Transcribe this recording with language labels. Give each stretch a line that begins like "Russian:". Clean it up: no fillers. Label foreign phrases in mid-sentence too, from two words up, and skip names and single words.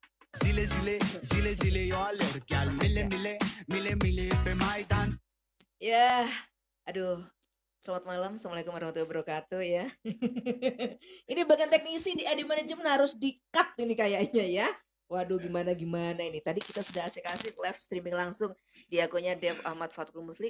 Indonesian: Zile zile, zile zile yo alergial. Mile mile, mile mile pe maidan. Ya, aduh. Selamat malam,
Arabic: السلام عليكم ورحمة الله وبركاته
Indonesian: ya. Ini bagian teknisi di Adi Manajemen harus di-cut ini kayaknya ya. Waduh gimana ini. Tadi kita sudah asik-asik
English: live streaming
Indonesian: langsung di akunnya Dev Ahmad Fatkul Muslik.